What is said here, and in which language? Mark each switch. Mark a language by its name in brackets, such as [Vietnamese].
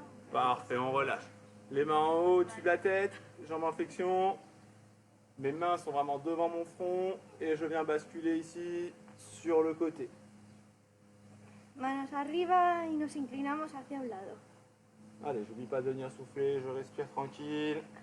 [French] Parfait, on relâche. Les mains en haut, au-dessus de la tête, jambes en flexion. Mes mains sont vraiment devant mon front et je viens basculer ici sur le côté. [Spanish] Manos arriba y nos inclinamos hacia un lado. [French] Allez, j'oublie pas de venir souffler, je respire tranquille.